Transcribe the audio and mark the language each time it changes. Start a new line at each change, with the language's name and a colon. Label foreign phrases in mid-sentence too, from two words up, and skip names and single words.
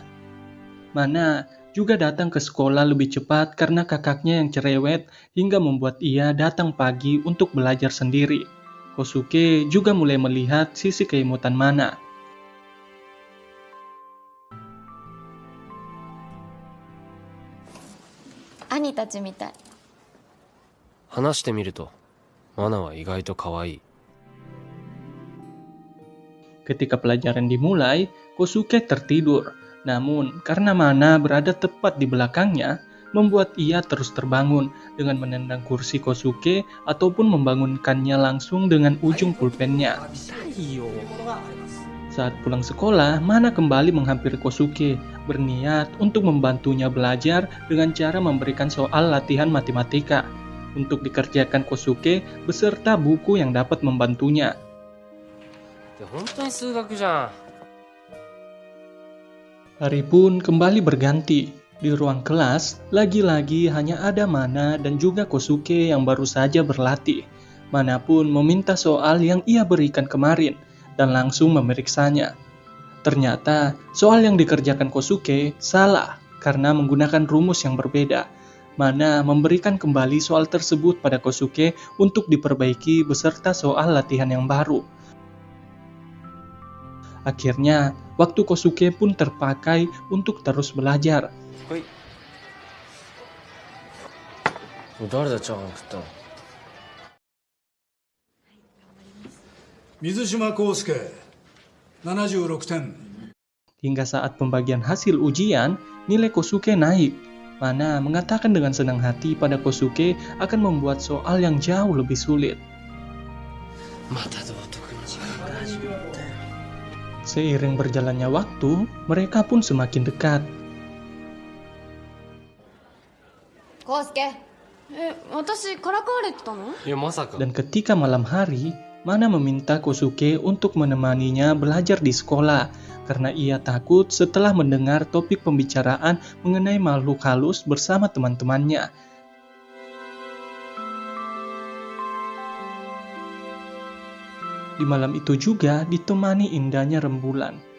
Indonesian: Mana juga datang ke sekolah lebih cepat karena kakaknya yang cerewet hingga membuat ia datang pagi untuk belajar sendiri. Kosuke juga mulai melihat sisi keimutan Mana.
Japanese: 兄たちみたい. 話してみると、マナは意外と可愛い。
Indonesian: Ketika pelajaran dimulai, Kosuke tertidur. Namun, karena Mana berada tepat di belakangnya, membuat ia terus terbangun dengan menendang kursi Kosuke ataupun membangunkannya langsung dengan ujung pulpennya. Saat pulang sekolah, Mana kembali menghampiri Kosuke, berniat untuk membantunya belajar dengan cara memberikan soal latihan matematika untuk dikerjakan Kosuke beserta buku yang dapat membantunya.
Japanese: 本当に数学じゃん。
Indonesian: Hari pun kembali berganti. Di ruang kelas, lagi-lagi hanya ada Mana dan juga Kosuke yang baru saja berlatih. Mana pun meminta soal yang ia berikan kemarin dan langsung memeriksanya. Ternyata, soal yang dikerjakan Kosuke salah karena menggunakan rumus yang berbeda. Mana memberikan kembali soal tersebut pada Kosuke untuk diperbaiki beserta soal latihan yang baru. Akhirnya, waktu Kosuke pun terpakai untuk terus belajar.
Japanese: はい。誰だチャーハン食ったの？水島康介76点。
Indonesian: Hingga saat pembagian hasil ujian, nilai Kosuke naik. Mana mengatakan dengan senang hati pada Kosuke akan membuat soal yang jauh lebih sulit.
Japanese: また道徳の時間が始まったよ。
Indonesian: Seiring berjalannya waktu, mereka pun semakin dekat.
Japanese: コウスケ、私からかわれてたの？いやまさか。
Indonesian: Dan ketika malam hari, Mana meminta Kosuke untuk menemaninya belajar di sekolah karena ia takut setelah mendengar topik pembicaraan mengenai makhluk halus bersama teman-temannya. Di malam itu juga ditemani indahnya rembulan.